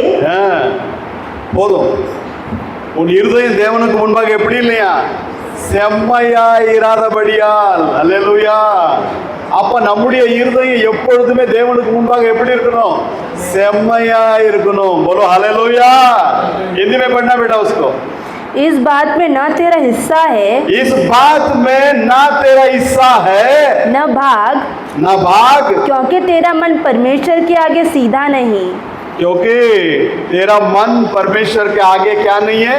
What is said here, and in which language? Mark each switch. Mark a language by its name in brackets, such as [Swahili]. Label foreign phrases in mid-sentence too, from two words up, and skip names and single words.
[Tamil] போதும். உன் இருதயம் தேவனுக்கு முன்பாக எப்படி இல்லையா? செம்மையாயிராதபடியால். அல்லேலூயா. அப்ப நம்முடைய இருதயம் எப்பொழுதுமே தேவனுக்கு முன்பாக எப்படி இருக்கணும்? செம்மையா இருக்கணும். [Hindi] बोलो हालेलुया. हिंदी में पढ़ना बेटा उसको. इस बात में ना तेरा हिस्सा है, इस बात में ना तेरा हिस्सा है, न भाग, क्योंकि तेरा मन परमेश्वर के आगे सीधा नहीं. क्योंकि तेरा मन परमेश्वर के आगे क्या नहीं है?